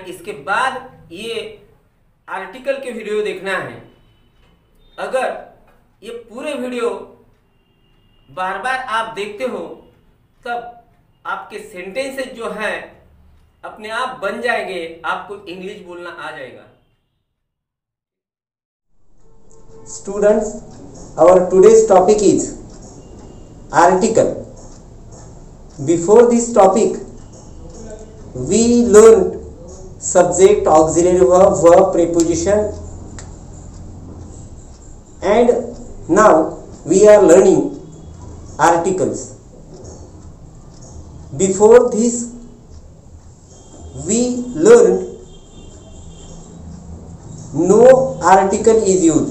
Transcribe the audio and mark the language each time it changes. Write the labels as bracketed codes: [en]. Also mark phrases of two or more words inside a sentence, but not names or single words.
[hi] इसके बाद ये आर्टिकल के वीडियो देखना है. अगर ये पूरे वीडियो बार बार आप देखते हो तब आपके सेंटेंसेस जो हैं अपने आप बन जाएंगे. आपको इंग्लिश बोलना आ जाएगा. [en] Students, our today's topic is article. Before this topic, we learned subject, auxiliary verb, preposition, and now we are learning articles. Before this, we learned no article is used.